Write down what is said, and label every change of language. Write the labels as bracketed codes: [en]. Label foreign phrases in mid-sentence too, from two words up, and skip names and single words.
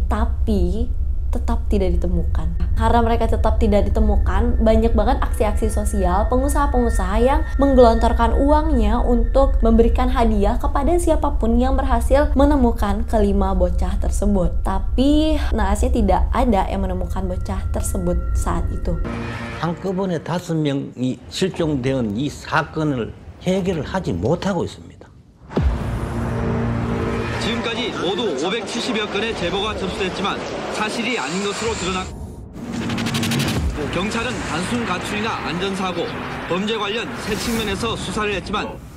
[id] Tapi tetap tidak ditemukan. Karena mereka tetap tidak ditemukan, banyak banget aksi-aksi sosial pengusaha-pengusaha yang menggelontorkan uangnya untuk memberikan hadiah kepada siapapun yang berhasil menemukan kelima bocah tersebut. Tapi naasnya tidak ada yang menemukan bocah tersebut saat itu. [ko] 한꺼번에 5명이 실종된 이 사건을 해결을 하지 못하고 있습니다. 지금까지 모두 570여 건의 제보가 접수됐지만 사실이 아닌 것으로 드러났고, 경찰은 단순 가출이나 안전사고, 범죄 관련 세 측면에서 수사를 했지만